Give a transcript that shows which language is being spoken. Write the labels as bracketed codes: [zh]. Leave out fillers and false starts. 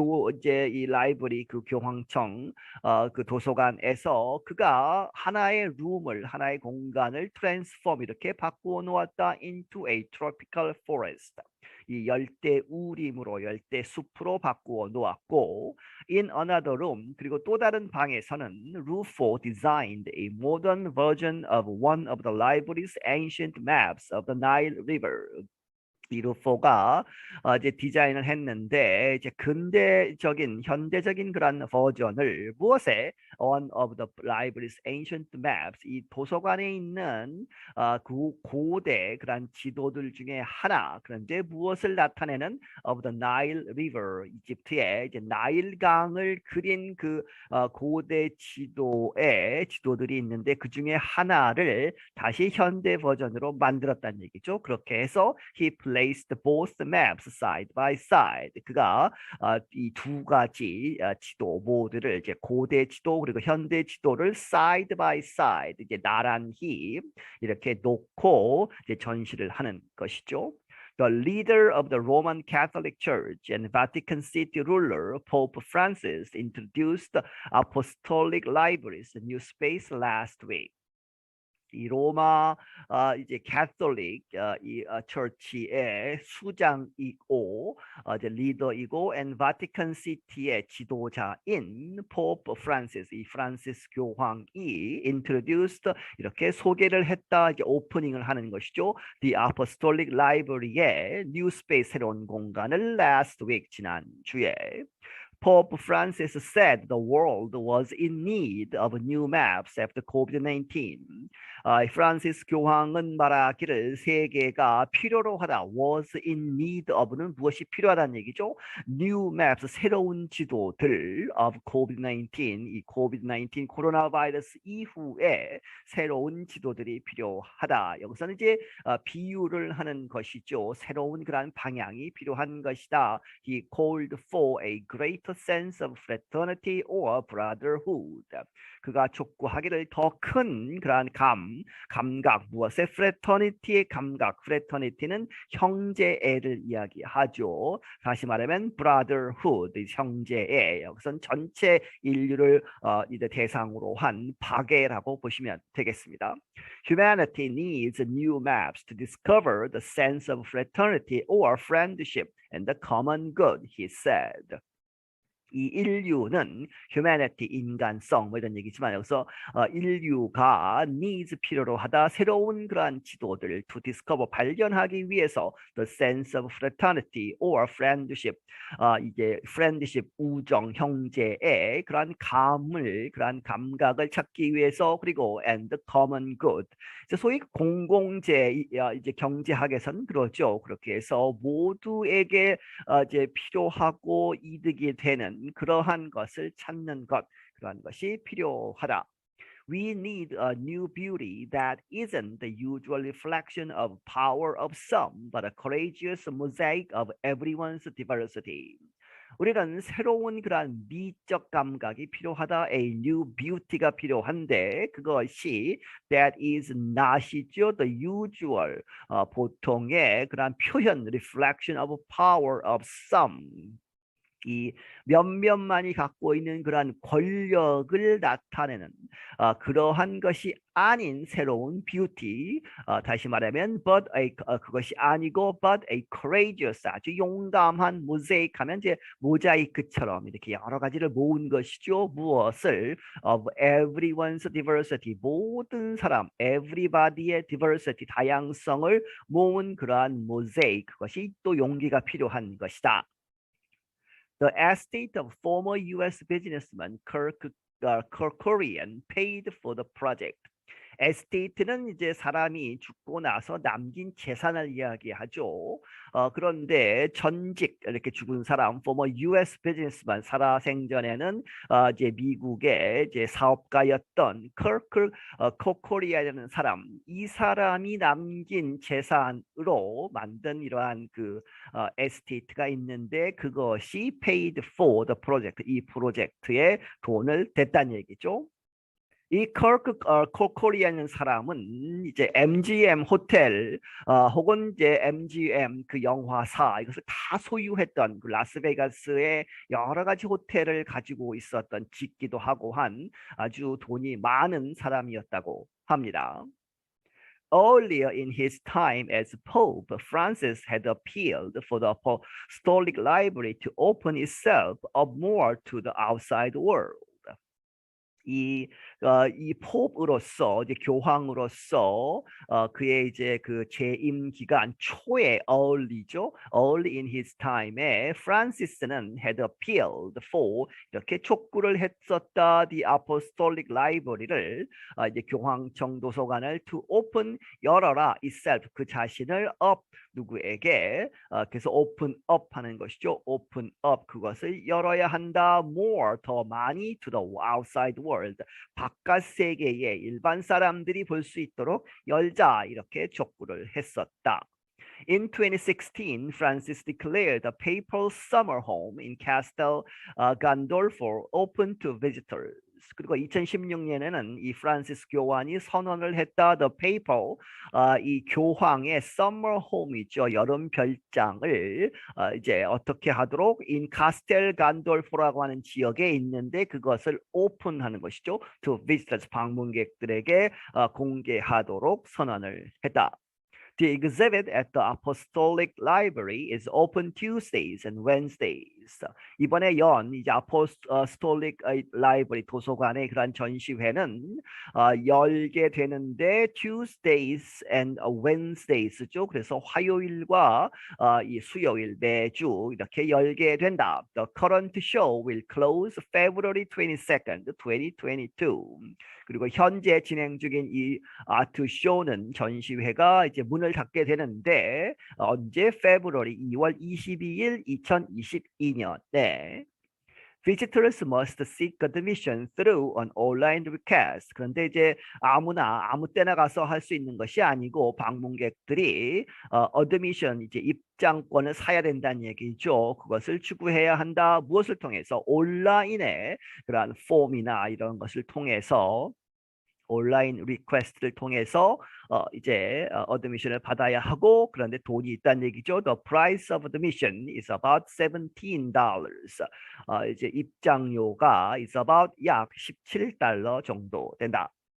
[ko] 이제 이 라이브러리 그 교황청 그 도서관에서 그가 하나의 공간을 transform 이렇게 바꾸어 놓았다 [en] into a tropical forest. [ko] 이 열대 우림으로 열대 숲으로 바꾸어 놓았고 [en] in another room [ko] 그리고 또 다른 방에서는 [en] Ruffo designed a modern version of one of the library's ancient maps of the Nile River. [ko] 이 루포가 이제 디자인을 했는데 이제 현대적인 그런 버전을 무엇에 [en] one of the library's ancient maps [ko] 이 도서관에 있는 고대 그런 지도들 중에 하나 그런데 무엇을 나타내는 [en] of the Nile River [ko] 이집트의 이제 나일강을 그린 그 고대 지도들이 있는데 그 중에 하나를 다시 현대 버전으로 만들었다는 얘기죠. 그렇게 해서 [en] he placed both maps side by side. [ko] 그가 이 두 가지 지도 모두를 이제 고대 지도 그리고 현대 지도를 [en] side by side [ko] 이제 나란히 이렇게 놓고 이제 전시를 하는 것이죠. [en] The leader of the Roman Catholic Church and Vatican City ruler Pope Francis introduced the Apostolic Library's new space last week. [ko] 이 로마 이제 캐톨릭 이 처치의 수장이고 이제 리더이고 and Vatican City의 지도자인 Pope Francis 이 프란시스 교황이 introduced 이렇게 소개를 했다 이제 오프닝을 하는 것이죠. [en] The Apostolic Library의 new space [ko] 새로운 공간을 [en] last week [ko] 지난주에 [en] Pope Francis said the world was in need of new maps after COVID-19. [ko] 프란시스 교황은 말하기를 세계가 필요로 하다 [en] was in need of [ko] 는 무엇이 필요하다는 얘기죠. [en] New maps [ko] 새로운 지도들 [en] of COVID-19 [ko] 이 COVID-19 코로나 바이러스 이후에 새로운 지도들이 필요하다. 여기서는 이제 비유를 하는 것이죠. 새로운 그런 방향이 필요한 것이다. [en] He called for a greater sense of fraternity or brotherhood. [ko] 그가 촉구하기를 더 큰 그러한 감각 무엇의 fraternity의 감각 fraternity는 형제애를 이야기하죠. 다시 말하면 brotherhood 형제애 여기선 전체 인류를 이제 대상으로 한 파괴라고 보시면 되겠습니다. [en] Humanity needs new maps to discover the sense of fraternity or friendship and the common good, he said. [ko] 이 인류는 humanity 인간성 뭐 이런 얘기지만 여기서 인류가 needs 필요로 하다 새로운 그러한 지도들 [en] to discover [ko] 발견하기 위해서 [en] the sense of fraternity or friendship [ko] 이제 friendship 우정 형제의 그러한 그러한 감각을 찾기 위해서 그리고 [en] and the common good [ko] 소위 공공재 이제 경제학에서는 그러죠. 그렇게 해서 모두에게 이제 필요하고 이득이 되는 그러한 것을 찾는 것, 그러한 것이 필요하다. [en] We need a new beauty that isn't the usual reflection of power of some, but a courageous mosaic of everyone's diversity. [ko] 우리는 새로운 그러한 미적 감각이 필요하다. [en] A new beauty가 [ko] 필요한데 그것이 [en] that is not이죠. The usual [ko] 보통의 그러한 표현 [en] reflection of power of some. [ko] 이 몇몇만이 갖고 있는 그러한 권력을 나타내는 그러한 것이 아닌 새로운 뷰티, 다시 말하면 그것이 아니고 [en] but a courageous, [ko] 아주 용감한 모자이크 하면 이제 모자이크처럼 이렇게 여러 가지를 모은 것이죠. 무엇을? [en] of everyone's diversity, [ko] 모든 사람, everybody의 diversity, 다양성을 모은 그러한 모자이크, 그것이 또 용기가 필요한 것이다. [en] The estate of former U.S. businessman Kerkorian paid for the project. [ko] 에스테이트는 이제 사람이 죽고 나서 남긴 재산을 이야기하죠. 그런데 전직 이렇게 죽은 사람, [en] former U.S. [ko] businessman, 살아생전에는 이제 미국의 이제 사업가였던 코코리아라는 사람, 이 사람이 남긴 재산으로 만든 이러한 그 에스테이트가 있는데 그것이 [en] paid for the project, [ko] 이 프로젝트에 돈을 댔다는 얘기죠. 이 코코리아는 사람은 이제 MGM 호텔 혹은 이제 MGM 그 영화사 이것을 다 소유했던 그 라스베가스의 여러 가지 호텔을 가지고 있었던 짓기도 하고 한 아주 돈이 많은 사람이었다고 합니다. [en] Earlier in his time as Pope, Francis had appealed for the Apostolic Library to open itself up more to the outside world. [ko] 이 포브로서 이제 교황으로서 그의 이제 그 재임 기간 초에 [en] early in his time [ko] 에 프란시스는 [en] had appealed for [ko] 이렇게 촉구를 했었다. The Apostolic Library를 이제 교황청 도서관을 [en] to open [ko] 열어라 itself 그 자신을 up 누구에게 그래서 open up 하는 것이죠. [en] open up [ko] 그것을 열어야 한다. more 더 많이 [en] to the outside world [ko] 바깥 세계에 일반 사람들이 볼 수 있도록 열자 이렇게 촉구를 했었다. [en] In 2016, Francis declared the papal summer home in Castel Gandolfo open to visitors. [ko] 그리고 2016년에는 이 프란시스 교황이 선언을 했다. [en] The papal, [ko] 이 교황의 [en] summer home이죠. [ko] 여름 별장을 이제 어떻게 하도록 in Castel Gandolfo라고 하는 지역에 있는데 그것을 오픈하는 것이죠. [en] To visitors, [ko] 방문객들에게 공개하도록 선언을 했다. [en] The exhibit at the Apostolic Library is open Tuesdays and Wednesdays. [ko] 이번에 이제 Apostolic Library 도서관의 그런 전시회는 열게 되는데 [en] Tuesdays and Wednesdays [ko] 죠. 그래서 화요일과 이 수요일 매주 이렇게 열게 된다. [en] The current show will close February 22nd, 2022. [ko] 그리고 현재 진행 중인 이 아트 쇼는 전시회가 이제 문을 닫게 되는데 언제? February 2월 22일 2022년. 네. [en] Visitors must seek admission through an online request. [ko] 그런데 이제 아무나 아무 때나 가서 할 수 있는 것이 아니고 방문객들이 admission 이제 입장권을 사야 된다는 얘기죠. 그것을 추구해야 한다. 무엇을 통해서? 온라인의 그러한 폼이나 이런 것을 통해서 온라인 리퀘스트를 통해서 이제 어드미션을 받아야 하고 그런데 돈이 있다는 얘기죠. [en] The price of admission is about $17. [ko] 이제 입장료가 [en] is about [ko] 약 $17 정도 된다.